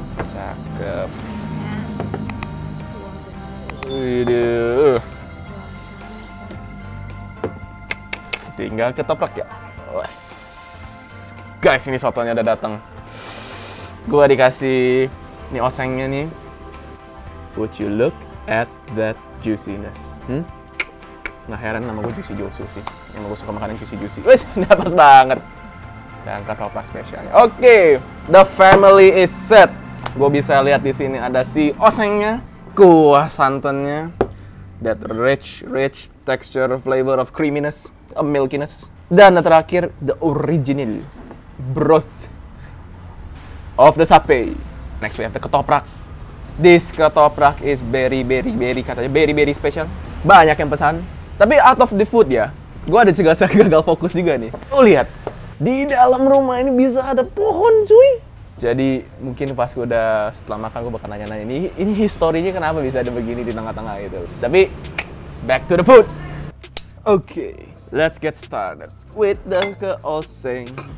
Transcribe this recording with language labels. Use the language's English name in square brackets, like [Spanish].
[Indonesian] Cakep. Widih. Tinggal ketoprak ya. Wes. Guys, ini sotonya udah datang. Gua dikasih nih osengnya nih. [English] Would you look at that juiciness? [Indonesian] Nggak heran nama gue Juicy Josu sih. Yang gue suka makanan juicy. Wih, pas banget. Dan ketoprak spesialnya. [English] Oke, the family is set. [Indonesian] Gue bisa lihat di sini ada si osengnya, kuah santannya, [English] that rich texture, flavor of creaminess, milkiness, [Indonesian] dan yang terakhir [English] the original broth of the sapi. Next we have the ketoprak. This ketoprak is very katanya very special. [Indonesian] Banyak yang pesan. Tapi [English] out of the food [Indonesian] ya, gue ada gagal fokus juga nih. Oh lihat, di dalam rumah ini bisa ada pohon cuy. Jadi mungkin pas gue udah setelah makan gue bakal nanya-nanya ini historinya kenapa bisa ada begini di tengah-tengah gitu. [English] Tapi back to the food. Okay, let's get started with the oseng.